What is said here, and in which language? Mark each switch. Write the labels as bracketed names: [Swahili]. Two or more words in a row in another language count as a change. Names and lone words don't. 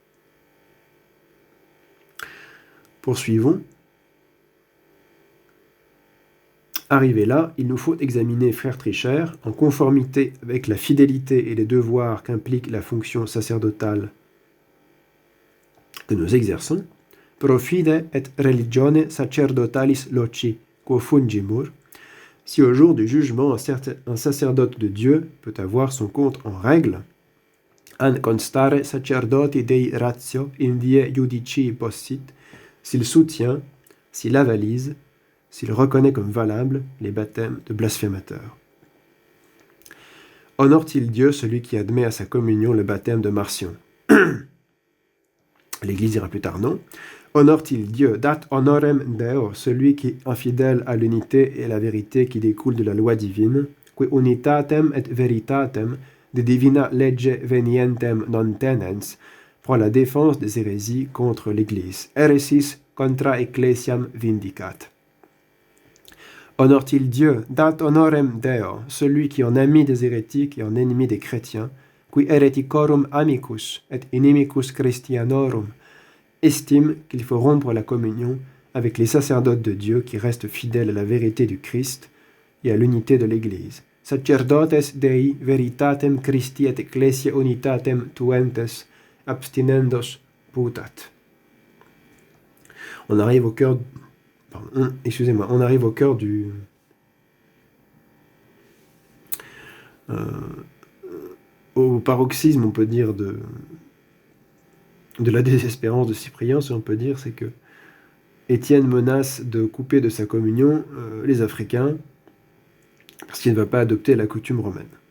[French] Poursuivons. Arrivé là, il nous faut examiner, frère Trichère, en conformité avec la fidélité et les devoirs qu'implique la fonction sacerdotale que nous exerçons, [Latin] pro fide et religione sacerdotalis loci, quo fungimur, [French] si au jour du jugement un sacerdote de Dieu peut avoir son compte en règle, [Latin] an constare sacerdoti dei ratio in die judici possit, [French] s'il soutient, s'il avalise, s'il reconnaît comme valables les baptêmes de blasphémateurs. Honore-t-il Dieu celui qui admet à sa communion le baptême de Marcion? L'Église dira plus tard non. Honore-t-il Dieu? [Latin] Dat honorem Deo, [French] celui qui est infidèle à l'unité et à la vérité qui découle de la loi divine, [Latin] qui unitatem et veritatem de divina legge venientem non tenens, [French] pour la défense des hérésies contre l'Église. [Latin] Heresis contra ecclesiam vindicat. [French] Honore-t-il Dieu? [Latin] Dat honorem Deo, [French] celui qui en ami des hérétiques et en ennemi des chrétiens, [Latin] qui hereticorum amicus et inimicus Christianorum, [French] estime qu'il faut rompre la communion avec les sacerdotes de Dieu qui restent fidèles à la vérité du Christ et à l'unité de l'Église. [Latin] Sacerdotes Dei veritatem Christi et ecclesia unitatem tuentes abstinendos putat. [French] On arrive au cœur du au paroxysme, on peut dire, de la désespérance de Cyprien, si on peut dire, c'est que Étienne menace de couper de sa communion les Africains parce qu'il ne va pas adopter la coutume romaine.